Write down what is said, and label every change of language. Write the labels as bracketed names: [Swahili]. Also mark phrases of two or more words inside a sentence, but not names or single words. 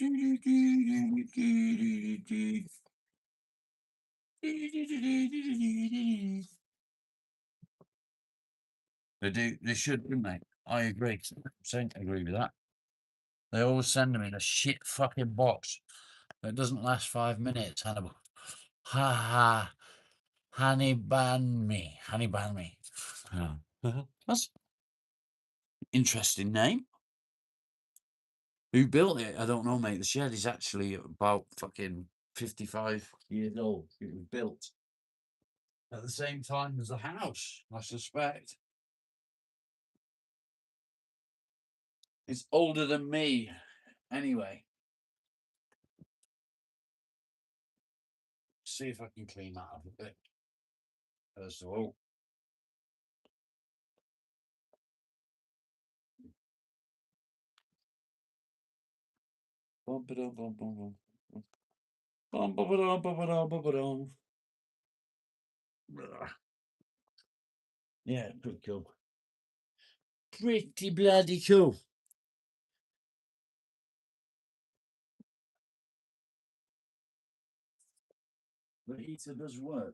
[English] They do. They should, do mate. I agree. 100% agree with that. They always send them in a shit fucking box that doesn't last 5 minutes. Hannibal. Ha ha. Honey ban me. Honey ban me. Oh. That's interesting name. Who built it? I don't know, mate. The shed is actually about fucking 55 years old. It was built at the same time as the house, I suspect. It's older than me. Anyway. See if I can clean that up a bit. First of all. Bum, ba-dum, bum, bum, bum. Bum, ba-ba-dum, ba-ba-dum, ba-ba-dum. Yeah, pretty cool. Pretty bloody cool. The heater does work.